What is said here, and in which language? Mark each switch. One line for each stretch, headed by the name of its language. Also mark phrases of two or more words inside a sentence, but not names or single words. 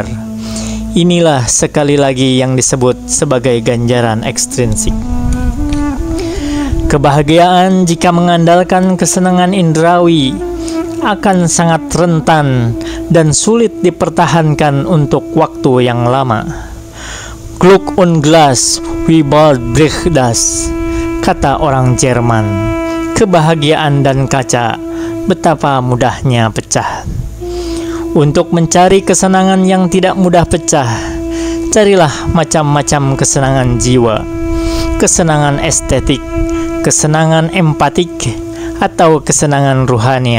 Indonesian: Inilah sekali lagi yang disebut sebagai ganjaran ekstrinsik. Kebahagiaan jika mengandalkan kesenangan indrawi akan sangat rentan dan sulit dipertahankan untuk waktu yang lama.
German: Glück und Glas, wie bald bricht das,
Indonesian: kata orang Jerman. Kebahagiaan dan kaca, betapa mudahnya pecah. Untuk mencari kesenangan yang tidak mudah pecah, carilah macam-macam kesenangan jiwa, kesenangan estetik, kesenangan empatik, atau kesenangan ruhania.